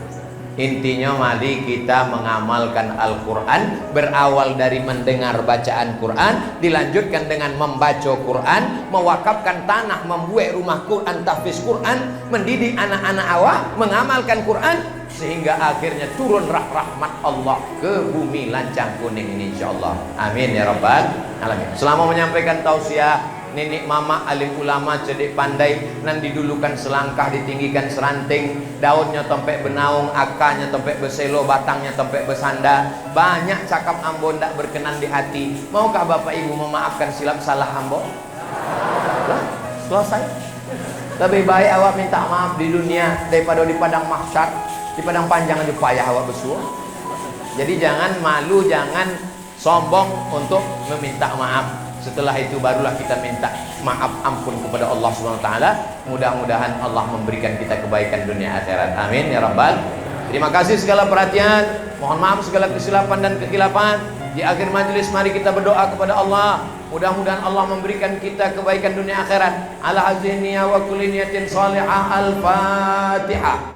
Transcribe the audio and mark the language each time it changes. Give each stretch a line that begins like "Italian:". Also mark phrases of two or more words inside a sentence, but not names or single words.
Indonesian: Intinya mari kita mengamalkan Al-Quran, berawal dari mendengar bacaan Quran, dilanjutkan dengan membaca Quran, mewakafkan tanah, membuat rumah Quran, tahfiz Quran, mendidik anak-anak awak mengamalkan Quran, sehingga akhirnya turun rahmat Allah ke bumi lancang kuning ini insyaallah.
Arabic: آمين يا رب العالمين.
Minangkabau: Selama menyampaikan tausiah, nenek mama alim ulama cerdik pandai, nan didulukan selangkah, ditinggikan seranting, daunnya tempe benaung, akarnya tempe beselo, batangnya tempe besanda. Banyak cakap ambo ndak berkenan di hati.
Indonesian: Maukah bapak ibu memaafkan silap salah ambo? Selesai. Lebih baik awak minta maaf di dunia daripada di padang mahsyar. Di padang panjang aja payah awak bersuah. Jadi jangan malu, jangan sombong untuk meminta maaf. Setelah itu barulah kita minta maaf ampun kepada Allah
Arabic: سبحانه وتعالى.
Indonesian: Mudah-mudahan Allah memberikan kita kebaikan dunia akhirat.
Arabic: آمين يا رب.
Indonesian: Terima kasih segala perhatian. Mohon maaf segala kesilapan dan kekhilafan. Di akhir majelis mari kita berdoa kepada Allah. Mudah-mudahan Allah memberikan kita kebaikan dunia akhirat.
Arabic: على هذه النية وكل نية صالحة. Al-Fatihah.